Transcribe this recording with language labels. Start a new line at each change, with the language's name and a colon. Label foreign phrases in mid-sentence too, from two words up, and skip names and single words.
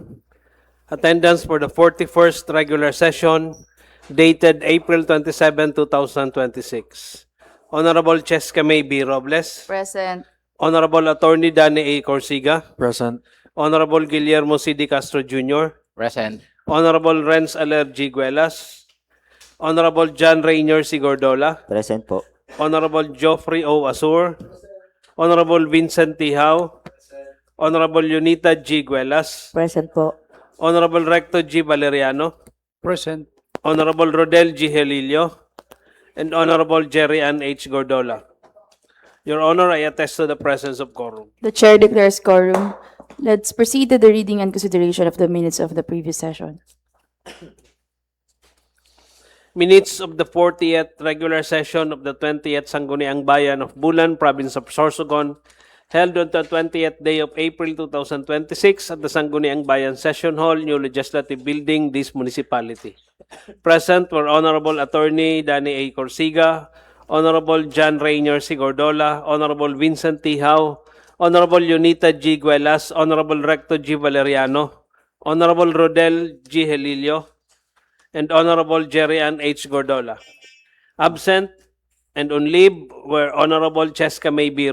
English: Attendance for the 41st regular session dated April 27, 2026. Honorable Cheska May B. Robles. Present. Honorable Attorney Danny A. Corsiga. Present. Honorable Guillermo C. D. Castro Jr. Present. Honorable Renz Aler G. Guelas. Honorable John Rainier C. Gordola. Present po. Honorable Geoffrey O. Asur. Honorable Vincent T. Hao. Honorable Unita G. Guelas. Present po. Honorable Recto G. Valeriano. Present. Honorable Rodel G. Helilio. And Honorable Jerry Ann H. Gordola. Your Honor, I attest to the presence of quorum. The chair declares quorum. Let's proceed to the reading and consideration of the minutes of the previous session. Minutes of the 40th regular session of the 20th Sangguniang Bayan of Bulan, Province of Sorsogon, held on the 20th day of April 2026 at the Sangguniang Bayan Session Hall, New Legislative Building, this municipality. Present were Honorable Attorney Danny A. Corsiga, Honorable John Rainier C. Gordola, Honorable Vincent T. Hao, Honorable Unita G. Guelas, Honorable Recto G. Valeriano, Honorable Rodel G. Helilio, and Honorable Jerry Ann H. Gordola. Absent and on leave were Honorable Cheska May B.